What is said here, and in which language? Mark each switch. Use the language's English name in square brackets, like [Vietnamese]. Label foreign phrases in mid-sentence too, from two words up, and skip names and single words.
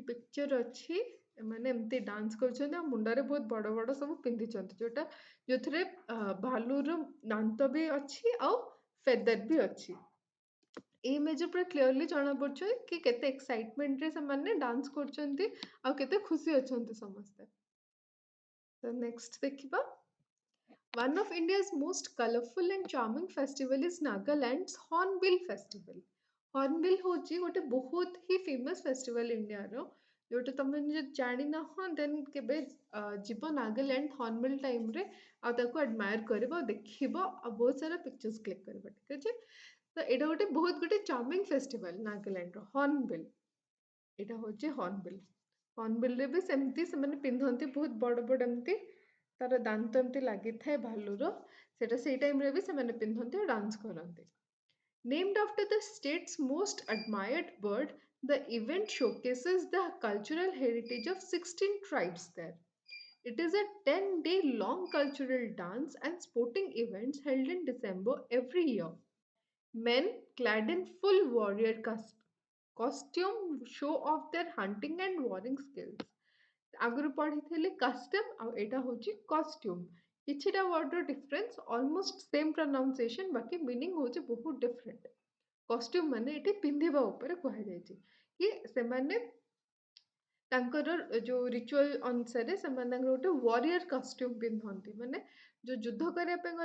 [Odia] ପିକ୍ଚର ଅଛି ଏମାନେ ଏମିତି ଡାନ୍ସ କରୁଛନ୍ତି ଆଉ ମୁଣ୍ଡରେ ବହୁତ ବଡ଼ ବଡ଼ ସବୁ ପିନ୍ଧିଛନ୍ତି ଯୋଉଥିରେ ଭାଲୁର ଦାନ୍ତ ବି ଅଛି ଆଉ ଫେଦର ବି ଅଛି ଏଇ ଇମେଜ ପୁରା କ୍ଲିୟରଲି ଜଣାପଡୁଛି କି କେତେ ଏକ୍ସାଇଟମେଣ୍ଟରେ ସେମାନେ ଡାନ୍ସ କରୁଛନ୍ତି ଆଉ କେତେ ଖୁସି ଅଛନ୍ତି ସମସ୍ତେ ତ ନେକ୍ସଟ ଦେଖିବା [English] One of India's most colorful and charming festival is Nagaland's Hornbill Festival. [Odia] Hornbill होची ଗୋଟେ ବହୁତ ହି [English] famous festival [Odia] ଇଣ୍ଡିଆର ଯୋଉଟା ତମେ ଯଦି ଜାଣିନାହ ଦେନ୍ କେବେ ଯିବ ନାଗାଲାଣ୍ଡ ହର୍ନବିଲ୍ ଟାଇମରେ ଆଉ ତାକୁ ଆଡମାୟର କରିବ ଦେଖିବ ଆଉ ବହୁତ ସାରା [English] pictures click [Odia] କରିବ ଠିକ ଅଛି ତ ଏଇଟା ଗୋଟେ ବହୁତ ଗୋଟେ [English] charming festival [Odia] ନାଗାଲାଣ୍ଡର ହର୍ନବିଲ୍ ଏଇଟା ହଉଛି ହର୍ନବିଲ୍ ହର୍ନବିଲ୍ରେ ବି ସେମିତି ସେମାନେ ପିନ୍ଧନ୍ତି ବହୁତ ବଡ଼ ବଡ଼ ଏମିତି ତାର ଦାନ୍ତ ଏମିତି ଲାଗିଥାଏ ଭାଲୁର ସେଟା ସେଇ ଟାଇମରେ ବି ସେମାନେ ପିନ୍ଧନ୍ତି ଆଉ ଡାନ୍ସ କରନ୍ତି [English] named after the state's most admired bird the event showcases the cultural heritage of 16 tribes there it is a 10-day long cultural dance and sporting events held in December every year men clad in full warrior costume show off their hunting and warring skills [Odia] ଆଗରୁ ପଢିଥିଲି କଷ୍ଟମ ଆଉ ଏଇଟା ହଉଛି କଷ୍ଟ୍ୟୁମ କିଛିଟା [English] word difference almost same pronunciation [Odia] ବାକି ମିନିଂ ହଉଛି ବହୁତ [English] different costume [Odia] ମାନେ ଏଠି ପିନ୍ଧିବା ଉପରେ କୁହାଯାଇଛି କି ସେମାନେ ତାଙ୍କର ଯୋଉ ରିଚୁଆଲ ଅନୁସାରେ ସେମାନେ ତାଙ୍କର ଗୋଟେ [English] warrior costume [Odia] ପିନ୍ଧନ୍ତି ମାନେ ଯୋଉ ଯୁଦ୍ଧ କରିବା ପାଇଁ